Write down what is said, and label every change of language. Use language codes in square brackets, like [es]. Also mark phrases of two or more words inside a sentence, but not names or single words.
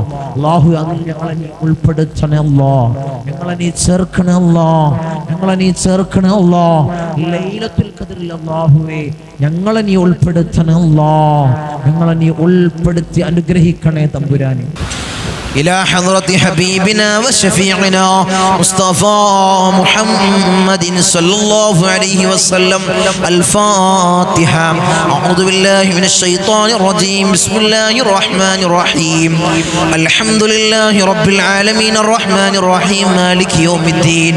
[ml] അല്ലാഹു, അതിൽ ഞങ്ങളെ നീ ഉൾപ്പെടുത്തണേ അല്ലാഹ്, ഞങ്ങളെ നീ ചേർക്കണേ അല്ലാഹ്, ഞങ്ങളെ നീ ചേർക്കണേ അല്ലാഹ്. ലൈലത്തുൽ ഖദ്റിൽ അല്ലാഹുവേ ഞങ്ങളെ നീ ഉൾപ്പെടുത്തണേ അല്ലാഹ്, ഞങ്ങളെ നീ ഉൾപ്പെടുത്തി അനുഗ്രഹിക്കണേ തമ്പുരാനെ. [ar] إلى حضرة حبيبنا وشفيعنا مصطفى محمد صلى الله عليه وسلم. الفاتحة. أعوذ بالله من الشيطان الرجيم. بسم الله الرحمن الرحيم. الحمد لله رب العالمين الرحمن الرحيم مالك يوم الدين.